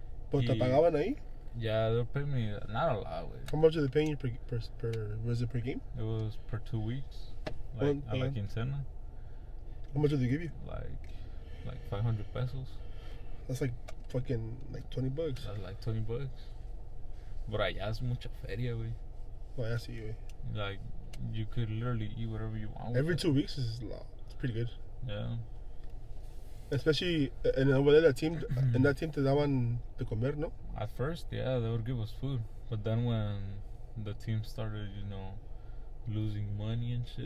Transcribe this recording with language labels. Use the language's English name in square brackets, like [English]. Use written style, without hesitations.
[Spanish] ¿Pero te pagaban ahí? [English] Yeah, they were paying me not a lot, güey. How much are they paying you was it per game? It was per 2 weeks, like [Spanish] a la quincena. [English] How much did they give you? Like 500 pesos. That's like fucking like $20. That's like $20. [Spanish] But allá es mucha feria, güey. [English] Oh, I see, güey. Like, you could literally eat whatever you want. Every 2 weeks is a lot. It's pretty good. Yeah. [Spanish] Especially in that team te daban de comer, no? [English] At first, yeah, they would give us food. But then when the team started, losing money and shit.